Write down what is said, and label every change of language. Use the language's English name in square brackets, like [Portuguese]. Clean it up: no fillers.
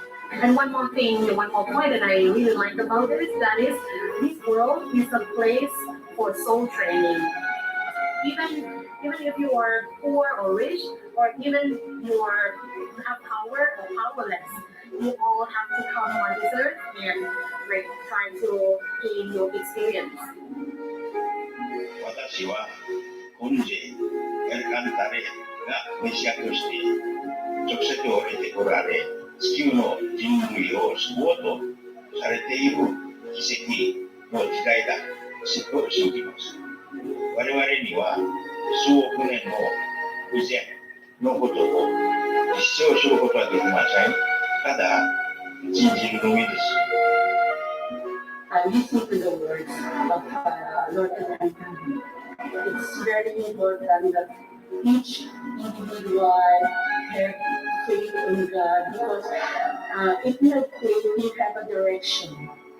[English] And one more point that I really like about this, that is, this world is a place for soul training. Even if you are poor or rich, or even you have power or powerless, you all have to come on this earth and try to gain your experience. [Japanese] 私は本日エルカンタレが召し上として直接降りてこられ地球の人類を救おうとされている奇跡の時代だと信じます。我々には数億年の以前のことを実証することはできません。ただ信じるのみです。 [English] I listen to the words of Lord Abraham. It's very important that each individual have faith in God because if you have faith, you have a direction.